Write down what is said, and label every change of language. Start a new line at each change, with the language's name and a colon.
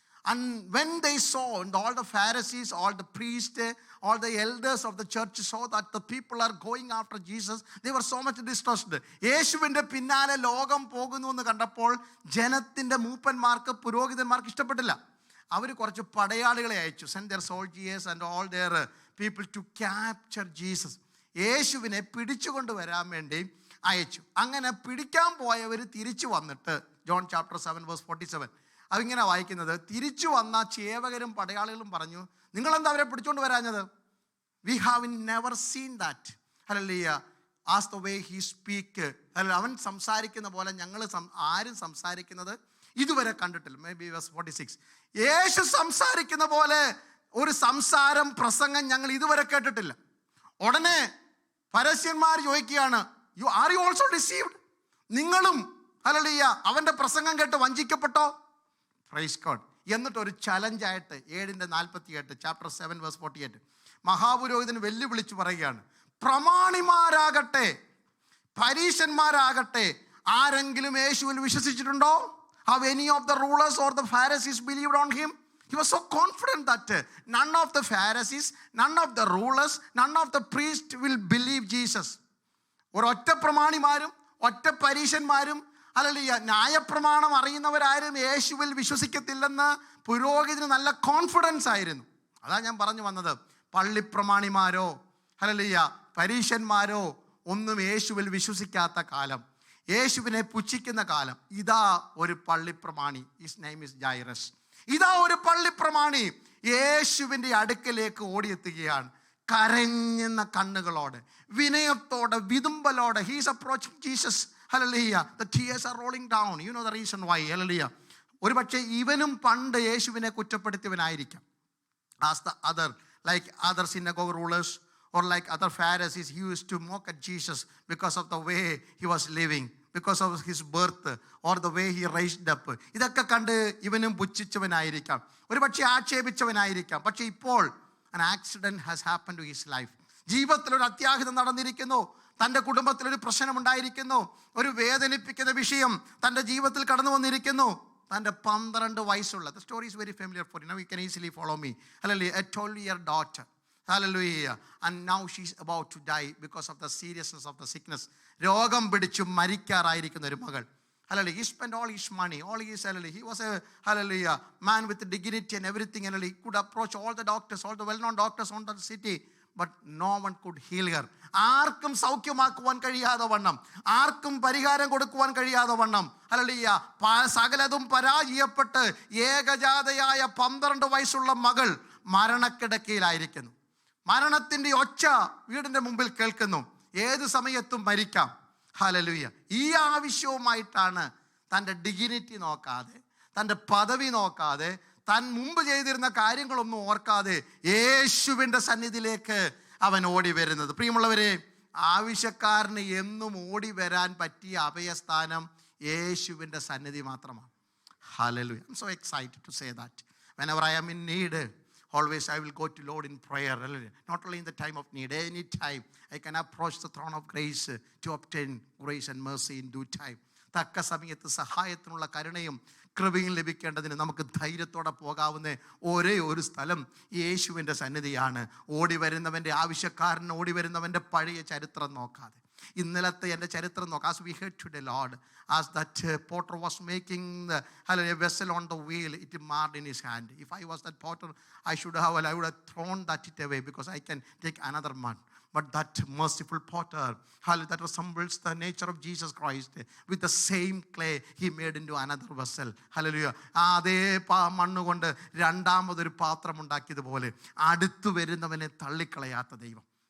English: And when they saw, and all the Pharisees, all the priests, all the elders of the church saw that the people are going after Jesus, they were so much distressed.
Malayalam: യേശുവിൻ്റെ പിന്നാലെ ലോകം പോകുന്നു എന്ന് കണ്ടപ്പോൾ ജനത്തിൻ്റെ മൂപ്പന്മാർക്ക്, പുരോഹിതന്മാർക്ക് ഇഷ്ടപ്പെട്ടില്ല. അവർ കുറച്ച് പടയാളികളെ അയച്ചു.
English: send their soldiers and all their people to capture Jesus.
Malayalam: യേശുവിനെ പിടിച്ചുകൊണ്ട് വരാൻ വേണ്ടി അയച്ചു. അങ്ങനെ പിടിക്കാൻ പോയവർ തിരിച്ചു വന്നിട്ട്, ജോൺ ചാപ്റ്റർ 7 verse 47, അതിങ്ങനെ വായിക്കുന്നത്, തിരിച്ചു വന്ന ചേവകരും പടയാളികളും പറഞ്ഞു, നിങ്ങളെന്താ അവരെ പിടിച്ചുകൊണ്ട് വരാഞ്ഞത്?
English: We have never seen that. Hallelujah. As the way he speak,
Malayalam: അവൻ സംസാരിക്കുന്ന പോലെ ഞങ്ങൾ ആരും സംസാരിക്കുന്നത് ഇതുവരെ കണ്ടിട്ടില്ല.
English: Maybe verse 46.
Malayalam: യേശു സംസാരിക്കുന്ന പോലെ ഒരു സംസാരം, പ്രസംഗം ഞങ്ങൾ ഇതുവരെ കേട്ടിട്ടില്ല. ഉടനെ പരസ്യന്മാർ ചോദിക്കുകയാണ്,
English: Are you also deceived?
Malayalam: നിങ്ങളും ഹല്ലേലൂയ അവൻ്റെ പ്രസംഗം കേട്ട് വഞ്ചിക്കപ്പെട്ടോ?
English: Praise God.
Malayalam: എന്നിട്ട് ഒരു ചലഞ്ചായിട്ട് 7:48 ചാപ്റ്റർ 7 verse 48 മഹാപുരോഹിതൻ വെല്ലുവിളിച്ച് പറയുകയാണ്, പ്രമാണിമാരാകട്ടെ പരീശന്മാരാകട്ടെ ആരെങ്കിലും യേശുവിൽ വിശ്വസിച്ചിട്ടുണ്ടോ?
English: Have any of the rulers or the Pharisees believed on him? He was so confident that none of the Pharisees, none of the rulers, none of the priests will believe Jesus.
Malayalam: ഒരൊറ്റ പ്രമാണിമാരും ഒറ്റ പരീശന്മാരും hallelujah ന്യായപ്രമാണം അറിയുന്നവരാരും യേശുവിൽ വിശ്വസിക്കത്തില്ലെന്ന് പുരോഹിതന് നല്ല confidence ആയിരുന്നു. അതാ ഞാൻ പറഞ്ഞു വന്നത്, പള്ളിപ്രമാണിമാരോ ഹല്ലേലൂയ പരീശന്മാരോ ഒന്നും യേശുവിൽ വിശ്വസിക്കാത്ത കാലം, യേശുവിനെ പുച്ഛിക്കുന്ന കാലം. ഇതാ ഒരു പള്ളിപ്രമാണി,
English: His name is Jairus.
Malayalam: ഇതാ ഒരു പള്ളിപ്രമാണി യേശുവിൻ്റെ അടുക്കലേക്ക് ഓടിയെത്തുകയാണ്. കരഞ്ഞുന്ന കണ്ണുകളോടെ, വിനയത്തോടെ, വിതുമ്പലോടെ.
English: He is approaching Jesus. Hallelujah. The tears are rolling down. You know the reason why. Hallelujah.
Malayalam: ഒരു പക്ഷേ ഇവനും പണ്ട് യേശുവിനെ കുറ്റപ്പെടുത്തിയവനായിരിക്കാം.
English: As the other, like other synagogue rulers or like other Pharisees, he used to mock at Jesus because of the way he was living, because of his birth or the way he raised up.
Malayalam: ഇതൊക്കെ കണ്ട് ഇവനും പുച്ഛിച്ചവനായിരിക്കാം, ഒരു പക്ഷേ ആക്ഷേപിച്ചവനായിരിക്കാം. പക്ഷേ ഇപ്പോൾ
English: an accident has happened to his life.
Malayalam: ജീവിതത്തിൽ ഒരു അത്യാഹിതം നടന്നിരിക്കുന്നു, തൻ്റെ കുടുംബത്തിലൊരു പ്രശ്നമുണ്ടായിരിക്കുന്നു, ഒരു വേദനിപ്പിക്കുന്ന വിഷയം തൻ്റെ ജീവിതത്തിൽ കടന്നു വന്നിരിക്കുന്നു. തൻ്റെ 12 വയസ്സുള്ള,
English: the story is very familiar for you. Now you can easily follow me. Hallelujah. A 12-year daughter. Hallelujah. And now she's about to die because of the seriousness of the sickness.
Malayalam: രോഗം പിടിച്ചു മരിക്കാറായിരിക്കുന്ന ഒരു മകൾ.
English: Hallelujah. He spent all his money, all his, hallelujah. He was a, hallelujah, man with dignity and everything. Hallelujah. He could approach all the doctors, all the well-known doctors on the city. But no one could heal her.
Malayalam: ആർക്കും സൗഖ്യമാക്കുവാൻ കഴിയാതെ വണ്ണം, ആർക്കും പരിഹാരം കൊടുക്കുവാൻ കഴിയാതെ വണ്ണം hallelujah സകലതും പരാജയപ്പെട്ട് ഏകജാതയായ 12 വയസ്സുള്ള മകൾ മരണക്കിടക്കയിലായിരിക്കുന്നു. മരണത്തിൻ്റെ ഒച്ച വീടിൻ്റെ മുമ്പിൽ കേൾക്കുന്നു. ഏത് സമയത്തും മരിക്കാം. ഹല്ലേലൂയ. ഈ ആവശ്യവുമായിട്ടാണ് തൻ്റെ ഡിഗ്നിറ്റി നോക്കാതെ, തൻ്റെ പദവി നോക്കാതെ, താൻ മുമ്പ് ചെയ്തിരുന്ന കാര്യങ്ങളൊന്നും ഓർക്കാതെ യേശുവിൻ്റെ സന്നിധിയിലേക്ക് അവൻ ഓടി വരുന്നത്. പ്രിയമുള്ളവരെ, ആവശ്യക്കാരന് എന്നും ഓടി വരാൻ പറ്റിയ അഭയസ്ഥാനം യേശുവിൻ്റെ സന്നിധി മാത്രമാണ്.
English: Hallelujah. I'm so excited to say that. Whenever I am in need, always I will go to Lord in prayer. Not only in the time of need, any time I can approach the throne of grace to obtain grace and mercy in due time.
Malayalam: തക്ക സമയത്ത് സഹായത്തിനുള്ള കരുണയും കൃപയും ലഭിക്കേണ്ടതിന് നമുക്ക് ധൈര്യത്തോടെ പോകാവുന്ന ഒരേ ഒരു സ്ഥലം യേശുവിൻ്റെ സന്നിധിയാണ്. ഓടി വരുന്നവൻ്റെ, ആവശ്യക്കാരൻ ഓടി വരുന്നവൻ്റെ പഴയ ചരിത്രം നോക്കാതെ, ഇന്നലത്തെ എൻ്റെ ചരിത്രം നോക്കാം.
English: As we heard today, Lord, as that potter was making a vessel on the wheel, it marred in his hand. If I was that potter, I would have thrown that it away because I can take another mud. But that merciful potter, that resembles the nature of Jesus Christ, with the same clay he made into another vessel. Hallelujah.
Malayalam: അതേ മണ്ണുകൊണ്ട് രണ്ടാമതൊരു പാത്രം ഉണ്ടാക്കിയതുപോലെ അടുത്തു വരുന്നവനെ തള്ളിക്കളയാത്ത ദൈവം.